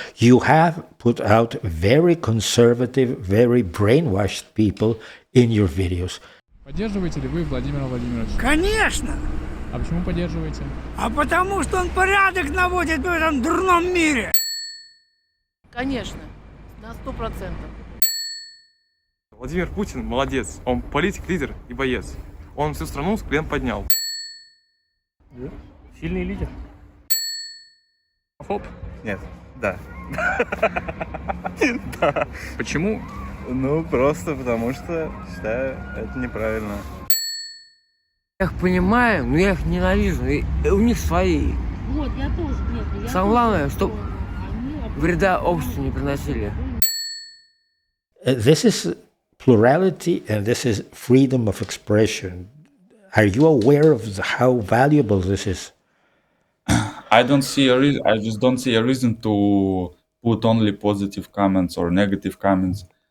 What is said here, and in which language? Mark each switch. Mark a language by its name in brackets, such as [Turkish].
[English] You have put out very conservative, very brainwashed people in your videos. [Russian] Поддерживаете ли вы Владимира Владимировича? Конечно! А почему поддерживаете? А потому что он порядок наводит в этом дурном мире. Конечно, на 100%. Владимир Путин молодец. Он политик, лидер и боец. Он всю страну с колен поднял. Сильный лидер. Хоп? Нет, да. Да. Почему? Ну, просто потому что считаю это неправильно. Я их понимаю, но я их ненавижу. И у них свои. Вот, я тоже. Нет, самое главное, чтобы вреда обществу не приносили. [English] This is plurality and this is freedom of expression. Are you aware of how valuable this is? I don't see a reason. I just don't see a reason to put only positive comments or negative comments.